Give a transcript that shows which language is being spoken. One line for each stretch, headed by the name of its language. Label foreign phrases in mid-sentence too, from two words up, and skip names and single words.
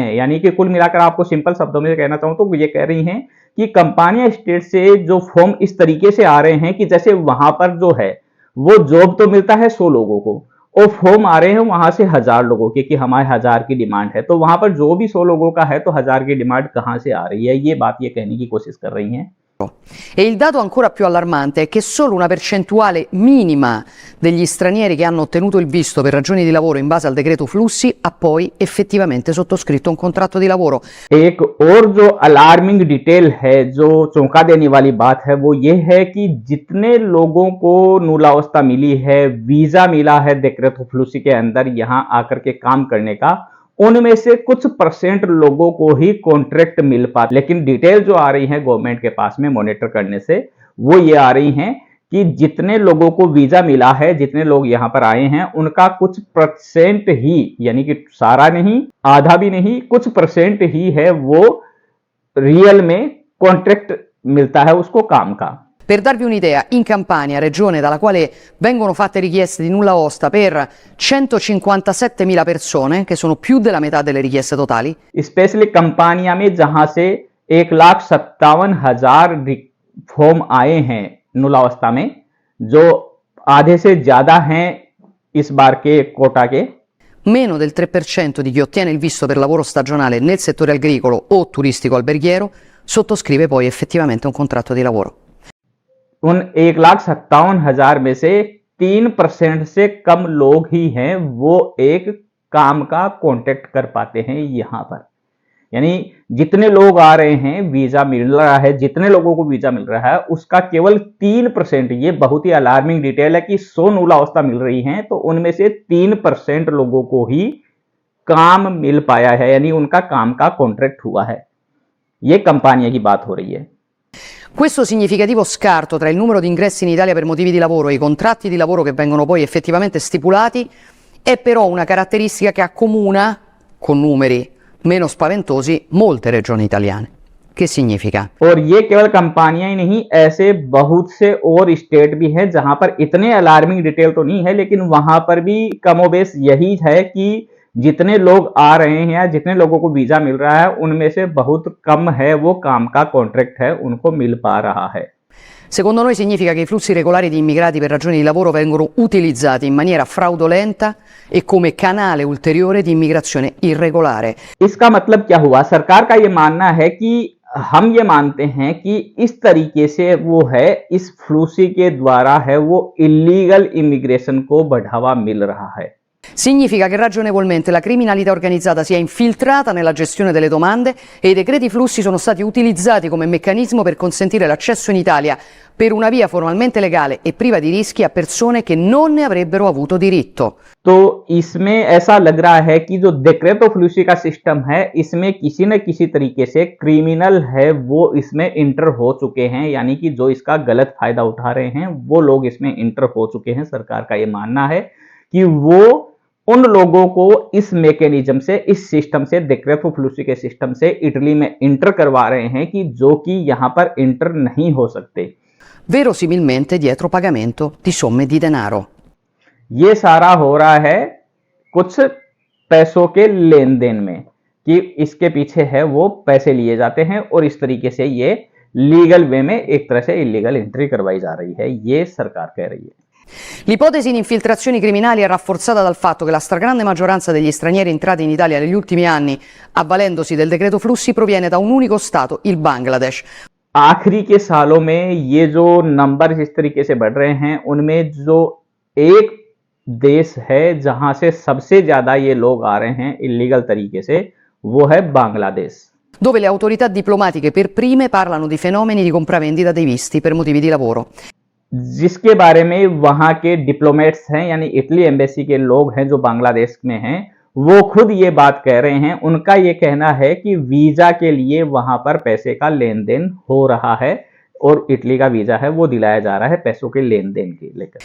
Hindi: यानी कि कुल मिलाकर आपको सिंपल शब्दों में कहना चाहूं तो ये कह रही हैं कि कंपनियां स्टेट से जो फॉर्म इस तरीके से आ रहे हैं कि जैसे वहां पर जो है वो जॉब तो मिलता है 100 लोगों को, और फॉर्म आ रहे हैं वहां से 1000 लोगों के कि हमारे 1000 की डिमांड है, तो वहां पर जो भी 100 लोगों का है तो 1000 की डिमांड कहां से आ रही है, ये बात ये कहने की कोशिश कर रही हैं।
Italian: E il dato ancora più allarmante è che solo una percentuale minima degli stranieri che hanno ottenuto il visto per ragioni di lavoro in base al decreto flussi ha poi effettivamente sottoscritto un contratto di lavoro.
Hindi: एक और जो
English: alarming detail
Hindi: है, जो चौंका देने वाली बात है, वो ये है कि जितने लोगों को
Italian: nulla osta
Hindi: मिली है, वीजा मिला है
Italian: decreto flussi
Hindi: के अंदर यहां आकर के काम करने का, उनमें से कुछ परसेंट लोगों को ही कॉन्ट्रैक्ट मिल पाता। लेकिन डिटेल जो आ रही है गवर्नमेंट के पास में मॉनिटर करने से, वो ये आ रही हैं कि जितने लोगों को वीजा मिला है, जितने लोग यहां पर आए हैं, उनका कुछ परसेंट ही, यानी कि सारा नहीं, आधा भी नहीं, कुछ परसेंट ही है वो रियल में कॉन्ट्रैक्ट मिलता है उसको काम का।
Italian: Per darvi un'idea, in Campania, regione dalla quale vengono fatte richieste di nulla osta per 157.000 persone, che sono più della metà delle richieste totali,
Hindi: स्पेशली कंपानिया में जहां से 1,57,000 फॉर्म आए हैं
Italian: nulla osta
Hindi: में, जो आधे से ज्यादा हैं इस बार के कोटा के,
Italian: meno del 3% di chi ottiene il visto per lavoro stagionale nel settore agricolo o turistico alberghiero sottoscrive poi effettivamente un contratto di lavoro.
Hindi: उन 1,57,000 में से 3% से कम लोग ही हैं वो एक काम का कॉन्ट्रैक्ट कर पाते हैं यहां पर। यानी जितने लोग आ रहे हैं, वीजा मिल रहा है, जितने लोगों को वीजा मिल रहा है, उसका केवल 3%, ये बहुत ही
English: alarming detail
Hindi: है कि 100
Italian: nulla osta
Hindi: मिल रही हैं तो उनमें से 3% लोगों को ही काम मिल पाया है, यानी उनका काम का कॉन्ट्रैक्ट हुआ है। ये कंपनियों की बात हो रही है।
Italian: Questo significativo scarto tra il numero di ingressi in Italia per motivi di lavoro e i contratti di lavoro che vengono poi effettivamente stipulati è però una caratteristica che accomuna, con numeri meno spaventosi, molte regioni italiane. Che significa?
Hindi: और ये केवल कंपनियां ही नहीं, ऐसे बहुत से और स्टेट भी हैं जहां पर इतने
English: alarming detail
Hindi: तो नहीं है, लेकिन वहां पर भी कमोबेश यही है कि जितने लोग आ रहे हैं या जितने लोगों को वीजा मिल रहा है, उनमें से बहुत कम है वो काम का कॉन्ट्रैक्ट है उनको मिल पा रहा है।
Italian: Secondo noi significa che i flussi regolari di immigrati per ragioni di lavoro vengono utilizzati in maniera fraudolenta e come canale ulteriore di immigrazione irregolare.
Hindi: इसका मतलब क्या हुआ? सरकार का ये मानना है कि हम ये मानते हैं कि इस तरीके से वो है, इस फ्लूसी के द्वारा है वो
English: illegal immigration
Hindi: को बढ़ावा मिल रहा है।
Italian: Significa che ragionevolmente la criminalità organizzata si è infiltrata nella gestione delle domande e i decreti flussi sono stati utilizzati come meccanismo per consentire l'accesso in Italia per una via formalmente legale e priva di rischi a persone che non ne avrebbero avuto diritto.
Hindi: तो इसमें ऐसा लग रहा है कि जो
Italian: decreto flussi
Hindi: का सिस्टम है, इसमें किसी न किसी तरीके से क्रिमिनल है वो इसमें इंटर हो चुके हैं, यानी कि जो इसका गलत फायदा उठा रहे हैं वो लोग इसमें इंटर हो चुके हैं। सरकार का ये मानना है कि वो उन लोगों को इस मैकेनिज्म से, इस सिस्टम से,
Italian: decreto flussi
Hindi: के सिस्टम से इटली में इंटर करवा रहे हैं कि जो कि यहां पर इंटर नहीं हो सकते।
Italian: Verosimilmente dietro pagamento di somme di denaro.
Hindi: ये सारा हो रहा है कुछ पैसों के लेन देन में, कि इसके पीछे है वो पैसे लिए जाते हैं और इस तरीके से ये
English: legal way
Hindi: में एक तरह से
English: illegal entry
Hindi: करवाई जा रही है, ये सरकार कह रही है।
Italian: L'ipotesi di infiltrazioni criminali è rafforzata dal fatto che la stragrande maggioranza degli stranieri entrati in Italia negli ultimi anni, avvalendosi del decreto flussi, proviene da un unico stato, il Bangladesh.
Hindi: आखिरी के सालों में ये जो नंबर इस तरीके से बढ़ रहे हैं, उनमें जो एक देश है जहां से सबसे ज्यादा ये लोग आ रहे हैं इलीगल तरीके से, वो है बांग्लादेश,
Italian: dove le autorità diplomatiche per prime parlano di fenomeni di compravendita dei visti per motivi di lavoro.
Hindi: जिसके बारे में वहां के डिप्लोमेट्स हैं, यानी इटली एम्बेसी के लोग हैं जो बांग्लादेश में हैं, वो खुद ये बात कह रहे हैं। उनका ये कहना है कि वीजा के लिए वहां पर पैसे का लेन देन हो रहा है और इटली का वीजा है वो दिलाया जा रहा है पैसों के लेन देन के लेकर।